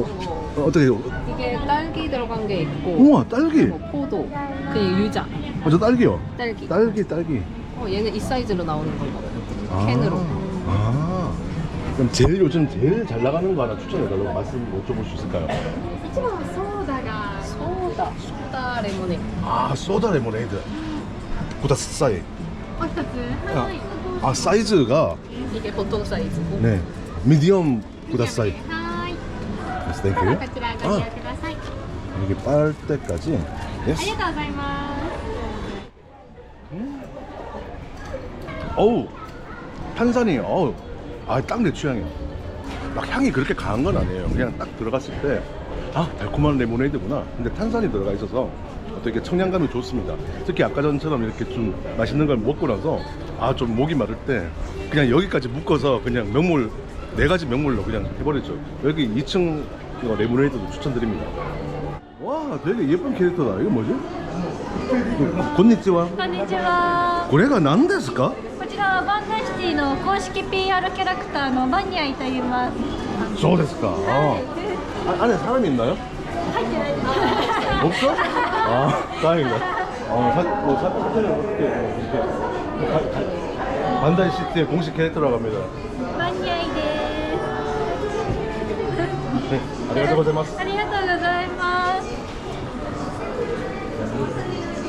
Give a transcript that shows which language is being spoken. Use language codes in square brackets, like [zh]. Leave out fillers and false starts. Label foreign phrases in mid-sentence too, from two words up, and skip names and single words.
[ko] 어떤 거? 어떻게? 이게 딸기 들어간 게 있고. 우와, 딸기. 뭐 포도. 그냥 유자. 저 딸기요. 딸기. 딸기. 얘는 이 사이즈로 나오는 거거든요. 캔으로. 그럼 요즘 제일 잘 나가는 거 하나 추천해달라고 말씀 여쭤볼 수 있을까요? [ja] 一番はソーダが [ko] 소다. 소다 레모네이드. 아, 소다 레모네이드. 보다 싸이. [ja] お一つ [ko] 아, [ja] はい [ko] 아, 사이즈가 이게 보통 사이즈고. 네, 미디엄 보다 싸이. [ja] はい [en] Yes, [ja] で [en] thank [ja] は [en] you. [ja] こちらご利用ください [ko] 여기 빨대까지. [ja] あり [en] Yes. [ja] がとうございます [ko] 어우, 탄산이, 어우, 아, 딱 내 취향이야. 막 향이 그렇게 강한 건 아니에요. 그냥 딱 들어갔을 때, 아, 달콤한 레모네이드구나. 근데 탄산이 들어가 있어서 되게 청량감이 좋습니다. 특히 아까 전처럼 이렇게 좀 맛있는 걸 먹고 나서, 아, 좀 목이 마를 때, 그냥 여기까지 묶어서 그냥 명물, 4가지 명물로 그냥 해버리죠. 여기 2층 이거 레모네이드도 추천드립니다. 와, 되게 예쁜 캐릭터다. 이거 뭐지? 곤니찌와. [ja] こんにちは 고래가何ですか? こちらはバンダイシティの公式 PR キャラクターのバニャイと言いますそうですか. [ko] 안에 사람이 있나요? [ja] 入ってないです [ko] 없어? 아, 다행이다. 사진을 어떻게 이렇게 반다이 시티의 공식 캐릭터라고 합니다. [ja] バニャイです [ko] 네, 안녕하세요. [ja] ありがとうございます